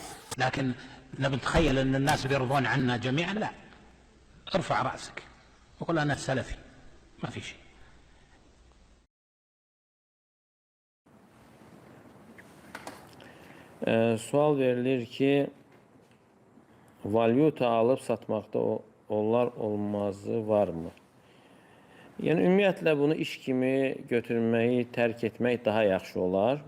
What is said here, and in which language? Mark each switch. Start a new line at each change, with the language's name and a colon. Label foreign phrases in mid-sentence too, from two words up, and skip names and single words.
Arabic: لكن نتخيل أن الناس بيرضون عنا جميعا، لا. ارفع رأسك وقل أنا سلفي، ما في شيء.
Azerbaijani: Sual verilir ki, valyuta alıb satmaqda onlar olmazı varmı? Yəni, ümumiyyətlə, bunu iş kimi götürməyi, tərk etmək daha yaxşı olar.